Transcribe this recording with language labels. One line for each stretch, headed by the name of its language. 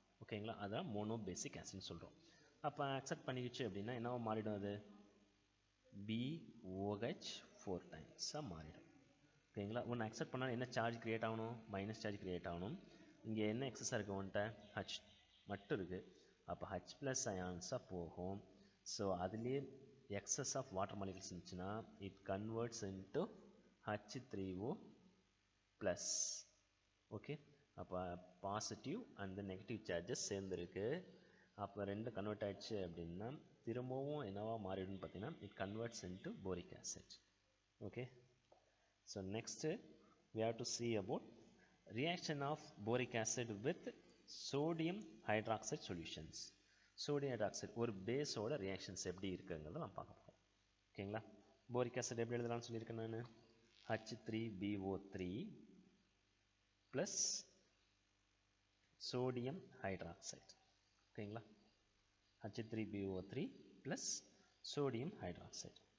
Tamil: ஓகேங்களா, அதான் மோனோபேசிக் ஆசிட்னு சொல்கிறோம். அப்போ அக்செப்ட் பண்ணிக்கிச்சு அப்படின்னா என்னவா மாறிடும், அது BOH 4 டைம்ஸாக மாறிடும். ஓகேங்களா, ஒன்று அக்செப்ட் பண்ணால் என்ன சார்ஜ் க்ரியேட் ஆகணும், மைனஸ் சார்ஜ் க்ரியேட் ஆகணும். இங்கே என்ன எக்ஸஸாக இருக்குது, ஒன்ட்ட H மட்டும் இருக்குது, அப்போ H+ அயான்ஸாக போகும்.
English: so
Tamil: அதுலேயே
English: excess of water molecules
Tamil: இருந்துச்சுன்னா
English: it converts into H3O plus.
Tamil: Okay, அப்போ பாசிட்டிவ் அண்ட் நெகட்டிவ் சார்ஜஸ் சேர்ந்துருக்கு. அப்போ ரெண்டு கன்வெர்ட் ஆயிடுச்சு அப்படின்னா திரும்பவும் என்னவா மாறிடும்னு பார்த்தீங்கன்னா
English: It converts into boric acid. Okay, so next we have to see about reaction of boric acid with sodium hydroxide solutions.
Tamil: Sodium hydroxide ஒரு பேஸோட ரியாக்ஷன்ஸ் எப்படி இருக்குங்கிறத நான் பார்க்க போகிறோம். ஓகேங்களா, போரிக் ஆசிட் எப்படி எழுதலாம்னு சொல்லியிருக்கேன் நான், H3BO3 ப்ளஸ் சோடியம் ஹைட்ராக்சைடு. ஓகேங்களா, H3BO3 ப்ளஸ் சோடியம் ஹைட்ராக்சைடு.